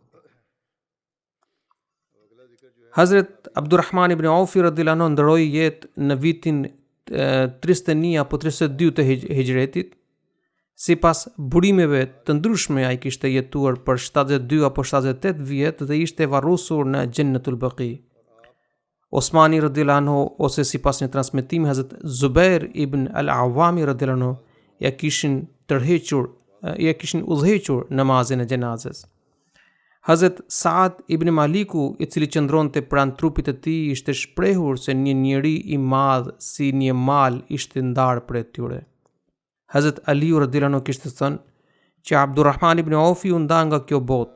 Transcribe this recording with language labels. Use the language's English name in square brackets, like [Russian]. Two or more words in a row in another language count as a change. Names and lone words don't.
[Albanian] Hazrat Abdurrahman ibn Aufi [Arabic] رضي الله عنه [Albanian] ndroi jetë në vitin 31 apo 32 të hijretit. Sipas burimeve të ndryshme, ai kishte jetuar për 72 apo 78 vjet dhe ishte varrosur në Jannatul Baqi. Osmani [Arabic] رضي الله عنه, [Albanian] ose sipas një transmetimi Hazrat Zubair ibn al-Awami [Arabic] رضي الله عنه, [Albanian] ja kishin udhëhequr namazin e xhenazes. Hazrat Saad ibn Maliku, i cili qëndronte pranë trupit të tij, ishte shprehur se një njeri i madh si një mal ishte ndarë prej tyre. Hazrat Aliu [Arabic] رضي الله عنه [Albanian] kishte thënë që Abdurrahman ibn Aufi u nda nga kjo botë.